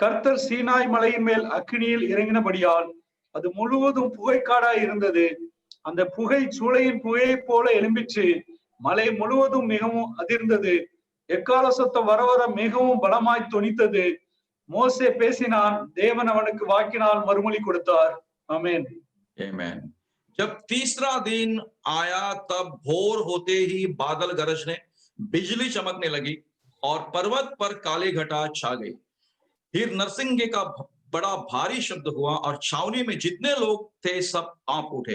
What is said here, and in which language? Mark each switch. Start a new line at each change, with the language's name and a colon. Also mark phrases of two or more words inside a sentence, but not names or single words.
Tamil: கர்த்தர் சீனாய் மலையின் மேல் அக்கினியில் இறங்கினபடியால் அது முழுவதும் புகைக்காடாய் இருந்தது. அந்த புகை சூளையின் புகையைப் போல எழும்பிச்சு, மலை முழுவதும் மிகவும் அதிர்ந்தது. எக்கால சத்தம் வர வர மிகவும் பலமாய் தொனித்தது. மோசே பேசினான், தேவன் அவனுக்கு வாக்கினால் மறுமொழி கொடுத்தார். ஆமென்.
English: Amen.
Hindi: जब तीसरा दिन आया तब भोर होते ही बादल गरजने, बिजली चमकने लगी और पर्वत पर काली घटा छा गई। फिर नरसिंगे का बड़ा भारी शब्द हुआ और छावनी में जितने लोग थे सब कांप उठे।